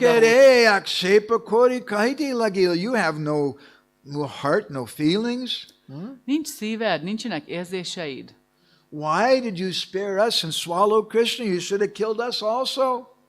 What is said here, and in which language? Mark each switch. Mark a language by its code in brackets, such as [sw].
[bn] Bakare akshepa kori kahiti lagil. [en] You have no heart, no feelings. [hu] Nincs szíved, nincsenek érzéseid. [en] Why did you spare us and swallow Krishna? You should have killed us also.